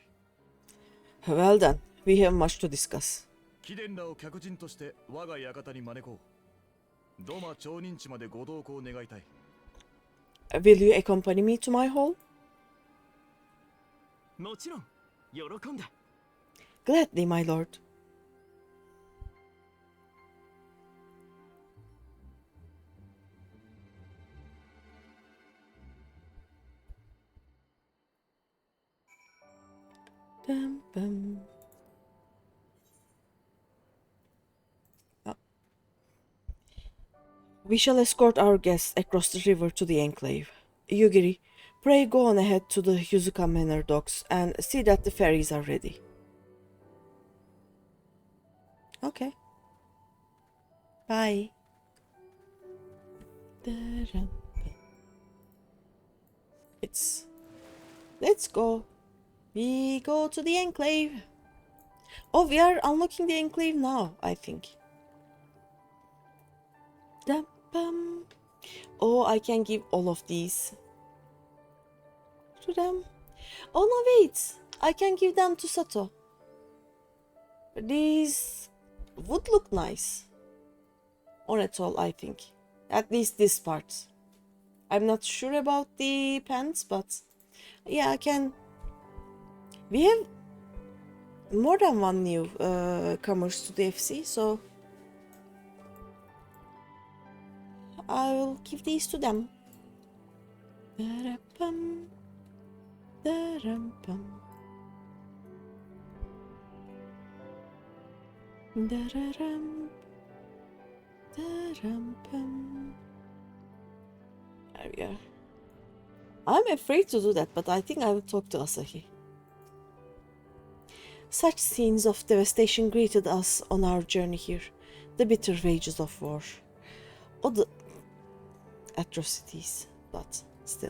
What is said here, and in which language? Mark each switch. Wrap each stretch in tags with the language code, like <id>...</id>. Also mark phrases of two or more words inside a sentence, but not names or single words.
<en>Well then, we have much to discuss.</en> <ja>貴殿らを客人として我が館に招こう。ドマ町人地までご同行願いたい。</ja> <en>Will you accompany me to my hall?</en> <ja>もちろん、喜んで。</ja> <en>Gladly, my lord. Dum, bum. We shall escort our guests across the river to the enclave. Yugiri, pray go on ahead to the Yuzuka Manor docks and see that the ferries are ready. Okay. Bye. Let's go. We go to the enclave. Oh, we are unlocking the enclave now, I think. Dum-bum. Oh, I can give all of these to them. Oh no, wait. I can give them to Sato. These would look nice on it all, I think. At least this part. I'm not sure about the pants, but yeah, I can. We have more than one new comers to the FC, so I will give these to them. Da-da-bum, da-dum-bum. Da-da-dum, da-dum-bum. There we are. I'm afraid to do that, but I think I will talk to Asahi. Such scenes of devastation greeted us on our journey here. The bitter wages of war. Or the atrocities, but still.</en>